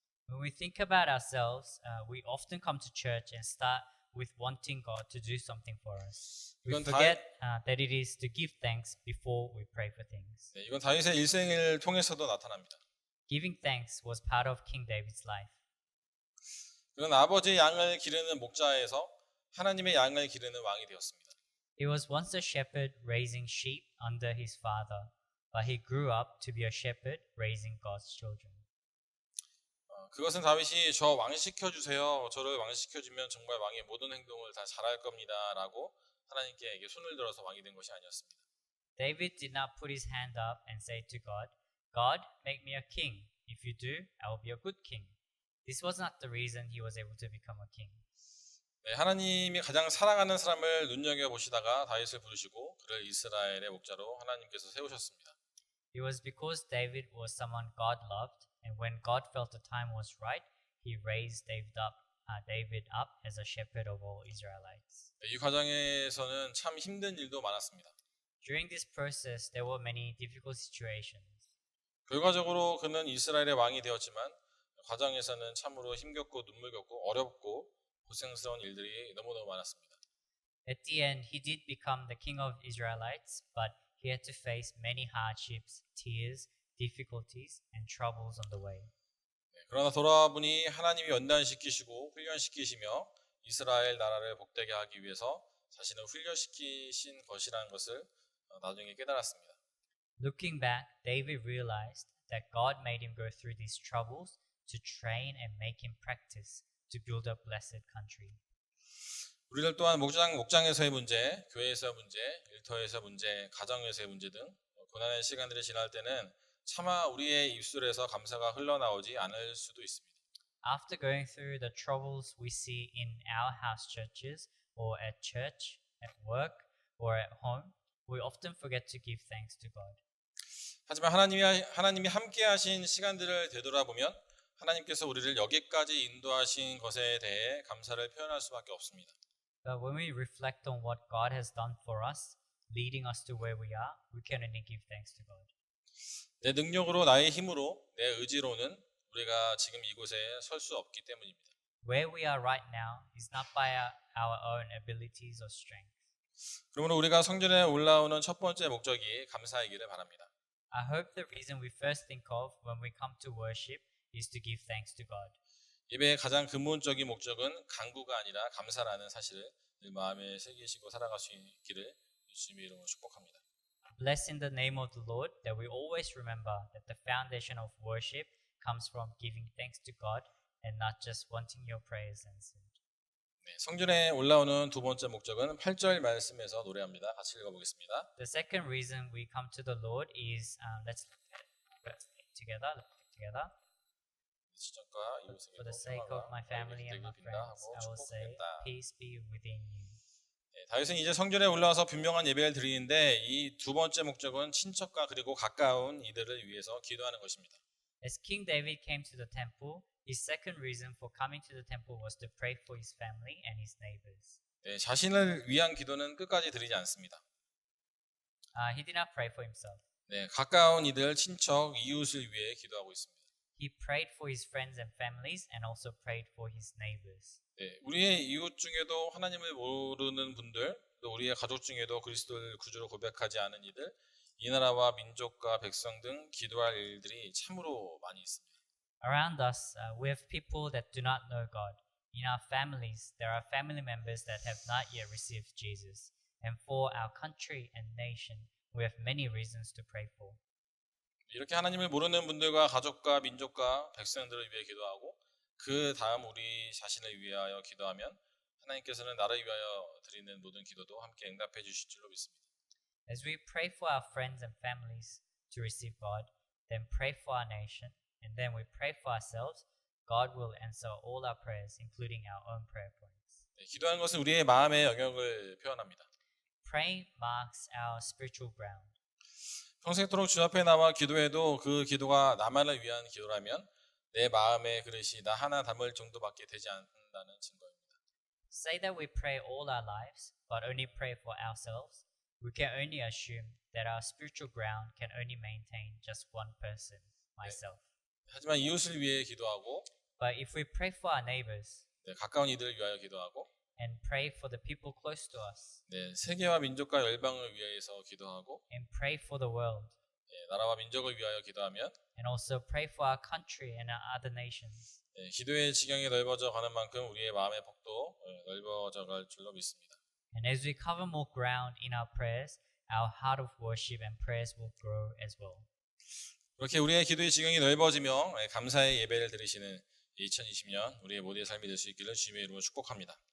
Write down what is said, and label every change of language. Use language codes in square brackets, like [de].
[en] When we think about ourselves, we often come to church and start with wanting God to do something for us. We [ko] 이건 [en] forget that it is to give thanks before we pray for things. [ko] 이건 다윗의 일생을 통해서도 나타납니다. [en] Giving thanks was part of King David's life. [ko] 그는 아버지의 양을 기르는 목자에서 하나님의 양을 기르는 왕이 되었습니다. [en] He was once a shepherd raising sheep under his father, but he grew up to be a shepherd raising God's children. [ko] 그것은 다윗이 저 왕시켜 주세요. 저를 왕시켜 주면 정말 왕의 모든 행동을 다 잘할 겁니다라고 하나님께 손을 들어서 왕이 된 것이 아니었습니다. [en] David did not put his hand up and say to God, God, make me a king. If you do, I will be a good king. This was not the reason he was able to become a king. [ko] 네, 하나님이 가장 사랑하는 사람을 눈여겨 보시다가 다윗을 부르시고 그를 이스라엘의 목자로 하나님께서 세우셨습니다. [en] It was because David was someone God loved, and when God felt the time was right, he raised David up as a shepherd of all Israelites. [ko] 이 과정에서는 참 힘든 일도 많았습니다. [en] During this process, there were many difficult situations. [ko] 결과적으로 그는 이스라엘의 왕이 되었지만 과정에서는 참으로 힘겹고 눈물겹고 어렵고 고생스러운 일들이 너무너무 많았습니다. [en] At the end, he did become the king of Israelites, but he had to face many hardships, tears, difficulties, and troubles on the way. [ko] 그러나 돌아보니 하나님이 연단시키시고 훈련시키시며 이스라엘 나라를 복되게 하기 위해서 자신을 훈련시키신 것이라는 것을 나중에 깨달았습니다. [en] Looking back, David realized that God made him go through these troubles to train and make him practice to build a blessed country. [ko] 우리들 또한 목장에서의 문제, 교회에서의 문제, 일터에서의 문제, 가정에서의 문제 등 고난의 시간들이 지날 때는 차마 우리의 입술에서 감사가 흘러나오지 않을 수도 있습니다. [en] After going through the troubles we see in our house churches or at church, at work, or at home, we often forget to give thanks to God. [ko] 하지만 하나님이 함께 하신 시간들을 되돌아보면 하나님께서 우리를 여기까지 인도하신 것에 대해 감사를 표현할 수밖에 없습니다. [en] But when we reflect on what God has done for us, leading us to where we are, we can only give thanks to God. [ko] 내 능력으로 나의 힘으로 내 의지로는 우리가 지금 이곳에 설 수 없기 때문입니다. [en] Where we are right now is not by our own abilities or strength. [ko] 그러므로 우리가 성전에 올라오는 첫 번째 목적이 감사이기를 바랍니다. [en] I hope the reason we first think of when we come to worship is to give thanks to God. [ko] 예배의 가장 근본적인 목적은 간구가 아니라 감사라는 사실을 늘 마음에 새기시고 살아갈 수 있기를 주님의 이름으로 축복합니다. [en] Bless in the name of the Lord that we always remember that the foundation of worship comes from giving thanks to God and not just wanting your prayers answered. [ko] 네, 성전에 올라오는 두 번째 목적은 8절 말씀에서 노래합니다. 같이 읽어보겠습니다. [en] The second reason we come to the Lord is let's think together. [ko] 시전과 이웃에게 [en] For the sake of my family and my friends, I will say, peace be within you. [ko] 네, 다윗은 이제 성전에 올라와서 분명한 예배를 드리는데 이 두 번째 목적은 친척과 그리고 가까운 이들을 위해서 기도하는 것입니다. [en] As King David came to the temple, his second reason for coming to the temple was to pray for his family and his neighbors. [ko] 네, 자신을 위한 기도는 끝까지 드리지 않습니다. [en] He did not pray for himself. [ko] 네, 가까운 이들, 친척, 이웃을 위해 기도하고 있습니다. [en] He prayed for his friends and families and also prayed for his neighbors. [ko] 네, 우리의 이웃 중에도 하나님을 모르는 분들, 또 우리의 가족 중에도 그리스도를 구주로 고백하지 않은 이들, 이 나라와 민족과 백성 등 기도할 일들이 참으로 많이 있습니다. [en] Around us, we have people that do not know God. In our families, there are family members that have not yet received Jesus. And for our country and nation, we have many reasons to pray for. [ko] 이렇게 하나님을 모르는 분들과 가족과 민족과 백성들을 위해 기도하고 그 다음 우리 자신을 위하여 기도하면 하나님께서는 나를 위하여 드리는 모든 기도도 함께 응답해 주실 줄로 믿습니다. [en] As we pray for our friends and families to receive God, then pray for our nation, and then we pray for ourselves, God will answer all our prayers, including our own prayer points. [ko] 네, 기도하는 것은 우리의 마음의 영역을 표현합니다. [en] Praying marks our spiritual ground. [ko] 평생토록 주 앞에 나와 기도해도 그 기도가 나만을 위한 기도라면 내 마음의 그릇이 나 하나 담을 정도밖에 되지 않는다는 증거입니다. [en] Say that we pray all our lives, but only pray for ourselves. We can only assume that our spiritual ground can only maintain just one person, myself. [ko] 하지만 이웃을 위해 기도하고 [en] But if we pray for our neighbors [ko] 가까운 이들을 위하여 기도하고 [en] and pray for the people close to us [ko] 세계와 민족과 열방을 위해서 기도하고 [en] and pray for the world [ko] 나라와 민족을 위하여 기도하면 [en] and also pray for our country and our other nations, [ko] 기도의 지경이 넓어져 가는 만큼 우리의 마음의 폭도 넓어져 갈 줄로 믿습니다. [en] and as we cover more ground in our prayers, our heart of worship and prayers will grow as well. [ko] 그렇게 우리의 기도의 지경이 넓어지며 감사의 예배를 드리시는 2020년 우리의 모두의 삶이 될 수 있기를 주님의 이름으로 축복합니다.